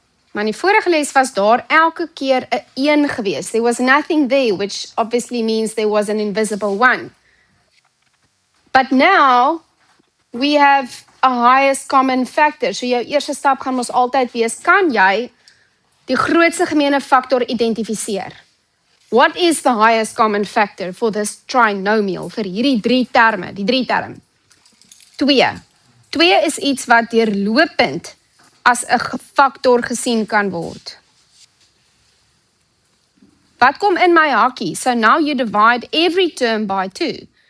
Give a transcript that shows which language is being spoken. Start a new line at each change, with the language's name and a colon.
Afrikaans: Maar in die vorige les was daar elke keer 'n 1 gewees.
English: There was nothing there, which obviously means there was an invisible 1. But now, we have a highest common factor.
Afrikaans: So jou eerste stap gaan ons altyd wees, kan jy die grootste gemene faktor identifiseer?
English: What is the highest common factor for this trinomial,
Afrikaans: vir hierdie 3 terme, die 3 term?
English: 2.
Afrikaans: 2 is iets wat deurlopend as 'n faktor gesien kan word. Wat kom in my hakkie?
English: So now you divide every term by 2.